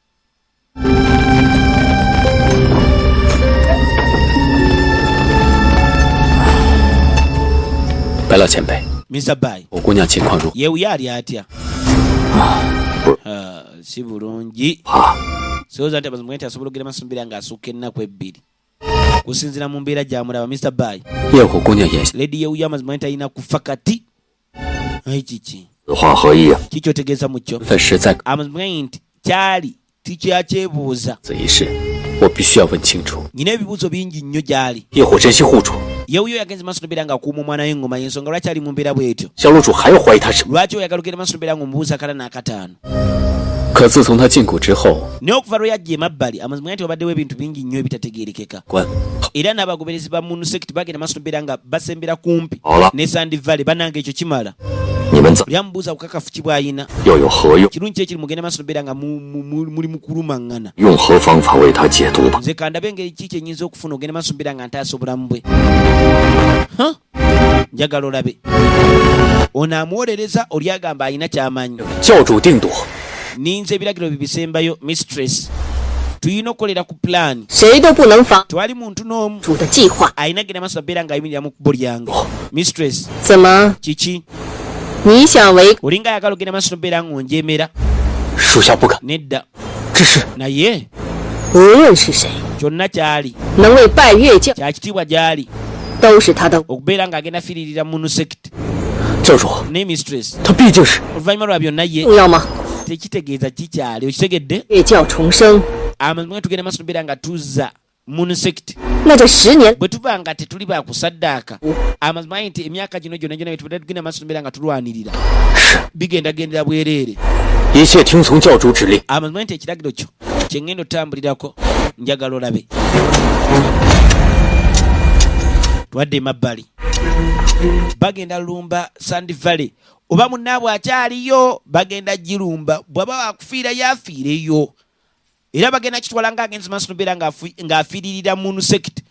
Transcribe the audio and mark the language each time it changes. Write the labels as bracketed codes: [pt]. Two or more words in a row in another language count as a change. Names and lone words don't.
[zh] 白老前辈， [lg] Mr. Bai [zh] 我姑娘情况如 [lg] yeewuya ali atya? si bulungi. [zh] 啊， [lg] sowooza nti amazima nti asobola okugenda maaso nobeera ng'asukka ennaku ebbiri kusinziira mu mbeera gy'amulaba. Mr. Bai [zh] 业火姑娘眼 [lg] lady yeewuya amazima nti alina kufa kati. ayi kiki [zh] 此话何意啊？ [lg] kikyotegeeza mu kyo [zh] 份实在 [lg] amazima nti kyali tikyakyebuuza. [zh] 此一事，我必须要问清楚。 [lg] nyina ebibuuzo bingi nnyo gy'ali. [zh] 业火真心护主， [lg] yeewuyo yagenze maaso nobeera ng'akuuma omwana w'engoma y'ensonga lwaki ali mu mbeera bw'etyo. [zh] 小楼主还要怀疑他什么？ [lg] lwaki oyagala ogenda maaso nobeera ng'omubuuza akala n'akataano. [zh] 可自从他禁锢之后， [lg] naye okuva lwe yajja emabbali amazima nti wabaddewo ebintu bingi nnyo ebitategeerekeka. [zh] 关 [lg] era n'abagoberezi ba moon sect bagenda maaso nobeera nga basembera kumpi [zh] 好了， [lg] ne Sand Valley. bannange ekyo kimala. [zh] 你们怎 [lg] byamubuuza bukakafu ki bw'ayina. [zh] 又有何用？ [lg] kirungi kye kiri mugenda maaso nobeera nga muli mukulumaŋŋana. [zh] 用何方法为他解毒吧？ [lg] nze kandabe engeri ki kyenyinza okufuna ogenda maaso nobeera nga ntaasa obulamu bwe. njagala olabe ono amwolereza oli agamba alina kyamanyi. [zh] 教主定夺， [lg] ninza ebiragiro bibisembayo mistress. tulina okukolera ku pulaani. [zh] 谁都不能妨 [lg] tewali muntu n'omu [zh] 主的计划。 [lg] alina genda maaso nabeera ng'ayimirira mu kkubo lyange. mistress [zh] 怎么， [lg] kiki [zh] 你想违？ [lg] olinga ayagala ogenda maaso nobeera ng'onjeemera. [zh] 属下不敢。 [lg] nedda [zh] 只是 [lg] naye [zh] 无论是谁， [lg] kyonna kyali [zh] 能为拜月教， [lg] kyakitiibwa gy'ali [zh] 都是他的。 [lg] okubeera ng'agenda fiiririra munu sect [zh] 教主， [lg] ne mistress. [zh] 他毕竟是 [lg] oluvannyuma lwa byonna ye [zh] 重要吗？ [lg] tekitegeeza kikyali okitegedde. [zh] 月教重生， [lg] amazima tugenda maaso nobeera nga tuzza munu sect [zh] 那这10年 [lg] bwe tuba nga tetuli bakusaddaaka. amazima nti emyaka gino gyonna gyonna byetubadde tugenda maaso nobeera nga tulwanirira bigendagendera bwereere. [zh] 一切听从教主指令。 [lg] amazima nti ekiragiro kyo kyengenda otambulirako. njagala olabe twadde emabbali bagenda lumba Sand Valley. oba munnaabwe akyaliyo bagenda girumba. bw'aba wakufiira yafiireyo. era bagenda kitwala ng'agenze maaso nobeera ng'afiiririra munu sect.